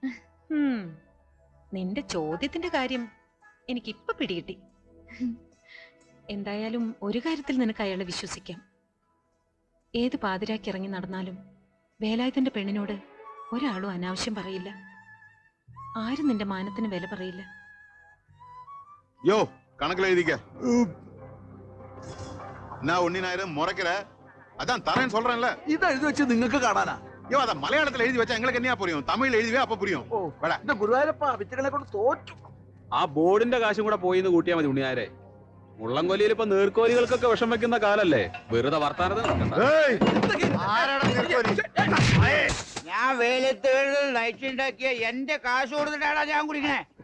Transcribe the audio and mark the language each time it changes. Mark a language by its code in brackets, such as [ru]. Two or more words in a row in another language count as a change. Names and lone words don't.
[ml] നിന്റെ ചോദ്യത്തിന്റെ കാര്യം എനിക്കിപ്പൊ പിടികിട്ടി. എന്തായാലും ഒരു കാര്യത്തിൽ നിനക്ക് അയാളെ വിശ്വസിക്കാം. ഏത് പാതിരാക്കി ഇറങ്ങി നടന്നാലും വേലായുധന്റെ പെണ്ണിനോട് ഒരാളും അനാവശ്യം പറയില്ല. ആരും നിന്റെ മാനത്തിന് വില പറയില്ല. [ta] யோ கணக்குல எழுதிக்க. நான் ஒன்னினாயிரம் முறைக்கிற அதான் தரேன்னு சொல்றேன்ல. [ml] ഇത് എഴുതി വെച്ച് നിങ്ങൾക്ക് കാണാനാ? [ta] யோ அத மலையாளத்துல எழுதி வச்சா எங்களுக்கு என்ன புரியும்? தமிழ்ல எழுதிவே அப்ப புரியும். [ml] എന്റെ ഗുരുവായൂരപ്പ വിറ്റുകളെ കൊണ്ട് തോറ്റു. ആ ബോർഡിന്റെ കാശും കൂടെ പോയിന്ന് കൂട്ടിയാൽ മതി ഉണ്ണിയാരെ. മുള്ളംകൊല്ലിയിൽ ഇപ്പൊ നീർക്കോലികൾക്കൊക്കെ വിഷം വെക്കുന്ന കാലല്ലേ, വെറുതെ വർത്താനത് നടക്കണ്ട. ഞാൻ വെയിലത്ത് നൈറ്റ് ഉണ്ടാക്കിയ എന്റെ കാശ് കൊടുത്തിട്ടാടാ ഞാൻ കുടിക്കണേ.